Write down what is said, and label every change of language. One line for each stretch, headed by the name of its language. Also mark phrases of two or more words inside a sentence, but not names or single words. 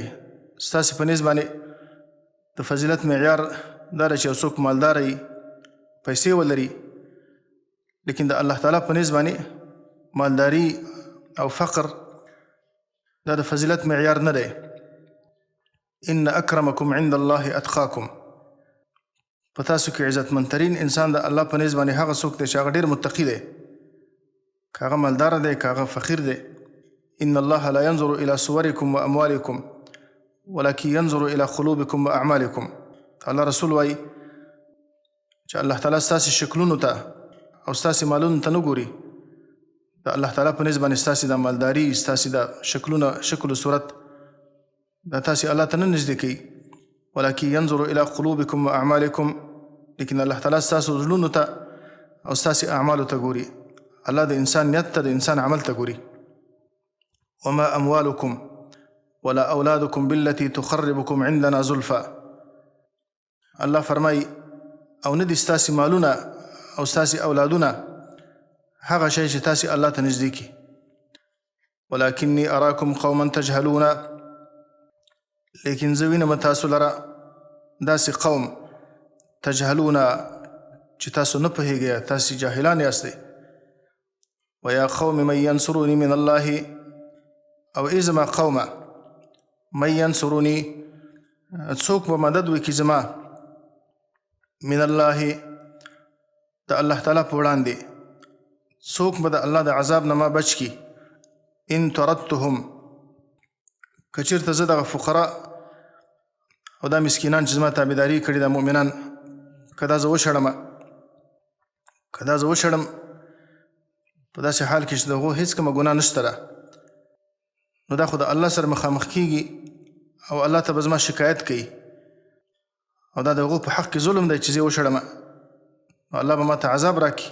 Pashto: ستاسې په نظر باندې د فضیلت معیار دا چې یو څوک مالدار وي، پیسې ولري، لیکن د الله تعالی په نظر باندې مالداري او فقر دا د فضیلت معیار نه دی.
Arabic: ان اکرمکم عند الله اتقاکم،
Pashto: په تاسو کې عزتمندترین انسان د الله په نظر باندې هغه څوک دی چې هغه ډېر متقي دی، که هغه مالدار دی که هغه فقیر دی.
Arabic: ان الله لا ينظر الى صورکم واموالکم ولکن ينظر الى قلوبکم واعمالکم.
Pashto: الله رسول وایي چې الله تعالی ستاسې شکلونو ته او ستاسې مالونو ته نه ګوري. د الله تعالی په نظر باندې ستاسې د مالداري، ستاسې د شکلونه، شکل و صورت دا تاسې الله ته نه نږدې کوي.
Arabic: ولکن ينظر الى قلوبکم واعمالکم، لیکن الله تعالی ستاسو زړونو ته او ستاسې اعمالو ته ګوري.
Pashto: الله د انسان نیت ته، د انسان عمل ته ګوري.
Arabic: وما اموالکم ولا اولادکم بالتي تقربکم عندنا زلفا.
Pashto: الله فرمایي او نه دي ستاسې مالونه او ستاسې اولادونه هغه شی چې تاسې الله ته نږدې کړي.
Arabic: ولکنی اراکم قوما تجهلون،
Pashto: لیکن زه وینم تاسو لره داسې قوم تجهلون چې تاسو نه پوهیږئ، تاسې جاهلان یاستئ.
Arabic: ویا قوم من ینصرونی من الله،
Pashto: او ای زما قومه
Arabic: من ینصرونی،
Pashto: څوک به مدد وکړي زما
Arabic: من الله
Pashto: د الله تعالی په وړاندې، څوک به د الله د عذاب نه ما بچ کړي.
Arabic: ان طردتهم،
Pashto: که چېرته زه دغه فقرا او دا مسکینان چې زما تابعداري کړي دا مؤمنان که دا زه وشړم، که دا زه وشړم په داسې حال کې چې د هغو هېڅ کومه ګناه نشته ده، نو دا خو د الله سره مخامخ کېږي او الله ته به زما شکایت کوي، او دا د هغو په حق کې ظلم دی چې زه یې وشړم، نو الله به ما ته عذاب راکړي.